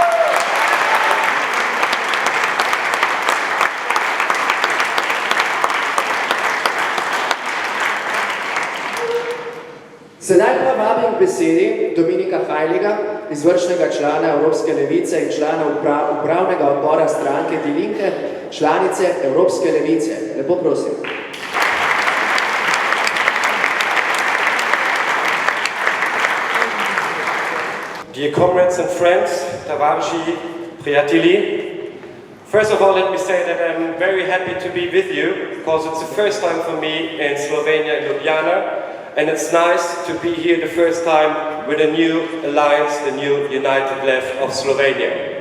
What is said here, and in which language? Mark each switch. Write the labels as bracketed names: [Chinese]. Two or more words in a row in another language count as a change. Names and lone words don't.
[Slovenian] Sedaj pa vabim k besedi Dominika Hajliga, izvršnega člana Evropske levice in člana upravnega odbora stranke Die Linke, članice Evropske levice. Lepo prosim. [English] Dear comrades and friends, [Slovenian] Tavarši Prijatelji, [English] first of all, let me say that I'm very happy to be with you because it's the first time for me in Slovenia, in Ljubljana, and it's nice to be here the first time with a new alliance, the new United Left of Slovenia.